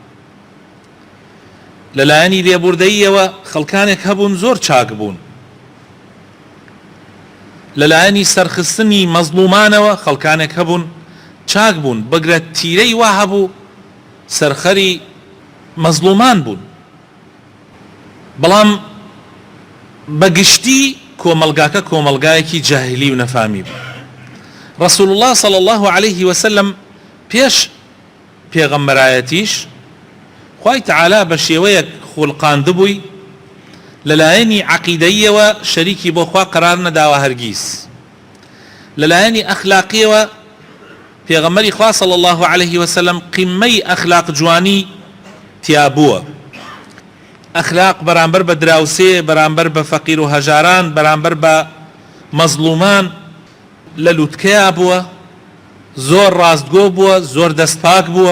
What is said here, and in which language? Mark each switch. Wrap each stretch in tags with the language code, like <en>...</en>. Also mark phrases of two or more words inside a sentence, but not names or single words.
<ckb>لەلایەنی لێبوردەییەوە خەڵکانێک هەبوون زۆر چاک بوون، لەلایەنی سەرخستنی مەزلومانەوە خەڵکانێک هەبوون چاک بوون، بەگرە تیرەی وا هەبوو سەرخەری مەزلومان بوون. بەڵام بەگشتی کۆمەلگاکە کۆمەلگایەکی جاهلی و نەفامی بوو.</ckb> <ar>رسول الله صلى الله عليه وسلم</ar> <ckb>پێش پێغەمبەرایەتیش خوای تەعالا بە شێوەیەک خوڵقاندبووی، لەلایەنی عەقیدەییەوە شەریکی بۆ خوا قرار نەداوە هەرگیز، لەلایەنی ئەخلاقیەوە پێغەمبەری خوا</ckb> <ar>صلى الله عليه وسلم</ar> <ckb>قیمەی ئەخلاق جوانی تیا بووە. ئەخلاق بەرامبەر بە دراوسێ، بەرامبەر بە فەقیر و هەژاران، بەرامبەر بە مەزلومان لە لووتکەیا بووە، زۆر ڕاستگۆ بووە، زۆر دەستپاک بووە.</ckb>